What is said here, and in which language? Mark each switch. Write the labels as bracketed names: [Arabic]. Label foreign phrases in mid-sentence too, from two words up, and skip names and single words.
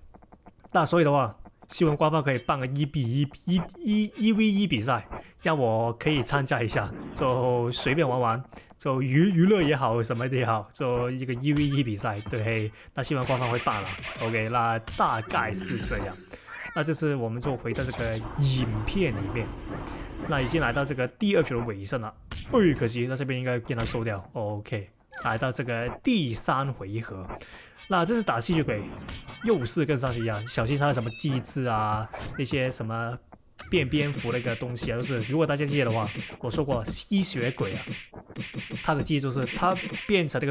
[Chinese] 那所以的話，希望官方可以辦個1v1比賽，讓我可以參加一下，就隨便玩，就娛樂也好，什麼也好，就一個1v1比賽。對，那希望官方會辦了。OK， 那大概是這樣。那這次我們就回到這個影片裡面，那已經來到這個第2局的尾聲了。可惜，那這邊應該給它收掉。OK， 來到這個第3回合，那這次打吸血鬼，又是跟上次一樣，小心他的什麼機制那些什麼變蝙蝠那個東西就是如果大家記得的話，我說過吸血鬼他的機制就是他變成那個